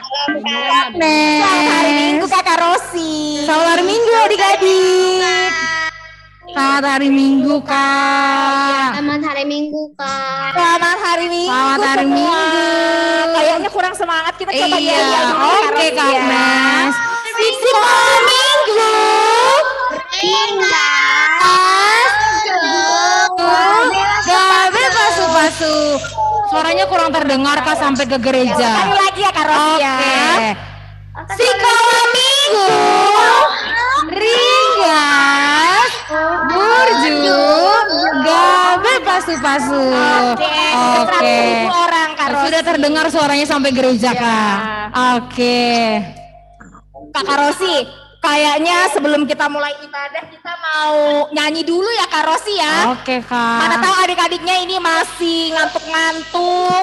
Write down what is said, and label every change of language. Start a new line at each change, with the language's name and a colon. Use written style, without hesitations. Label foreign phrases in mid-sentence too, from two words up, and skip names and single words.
Indonesian: Selamat hari Minggu Kakak Rosi. Selamat hari Minggu adik-adik. Selamat hari Minggu Kak. Selamat hari Minggu, Kak. Selamat hari Minggu. Selamat hari Minggu. Kayaknya kurang semangat kita coba Iya, oke Kak Mas. Selamat Minggu.
Batak Toba: Gabe pasu-pasu.
Indonesian: Suaranya kurang terdengar Kak sampai ke gereja. Sekali lagi ya Kak Rosi ya. Sekolah Minggu. Ringgas.
Batak Toba: Burju. Gabe pasu-pasu.
Indonesian: Oke. Orang Kak Rosi. Sudah terdengar suaranya sampai gereja Kak. Oke. Kakak Rosi, kayaknya sebelum kita mulai ibadah kita mau nyanyi dulu ya Kak Rosi ya. Oke Kak. Mana tahu adik-adiknya ini masih ngantuk-ngantuk.